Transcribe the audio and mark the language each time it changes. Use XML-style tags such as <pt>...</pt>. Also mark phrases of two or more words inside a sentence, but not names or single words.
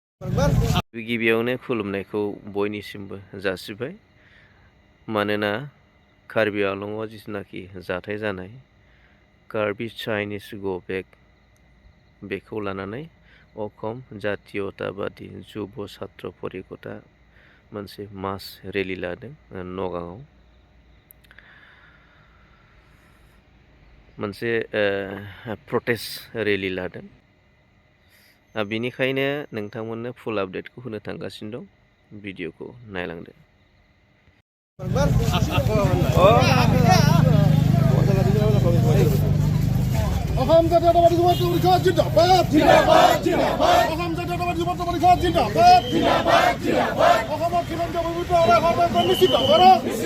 <brx>गिबियावनो खुलुमनायखौ बयनिसिमबो जासिबाय मानोना कार्बि आंलंआव जिथुनाखि जाथाय जानाय कार्बि</brx> <en>Chinese go back</en> <brx>बेखौ लानानै अखम जातीयताबादी जुब छात्र परिषदआ मोनसे</brx> <en>mass rally</en> <brx>लादों नगावआव मोनसे</brx> <en>protest rally</en> <brx>लादों बिनिखायनो नोंथांमोननो</brx> <en>full updateখৌ</en> <brx>होनो थांगासिनो दं भिडिअखौ नायलांदो</brx> <as>অসম জাতীয়তাবাদী যুৱ পৰিষদ জিন্দাবাদ জিন্দাবাদ জিন্দাবাদ অসম জাতীয়তাবাদী যুৱ পৰিষদ জিন্দাবাদ জিন্দাবাদ জিন্দাবাদ অসমৰ খিলঞ্জীয়া ভূমিপুত্ৰসকলে সৰ্বাধিক নিশ্চিত কৰক</as>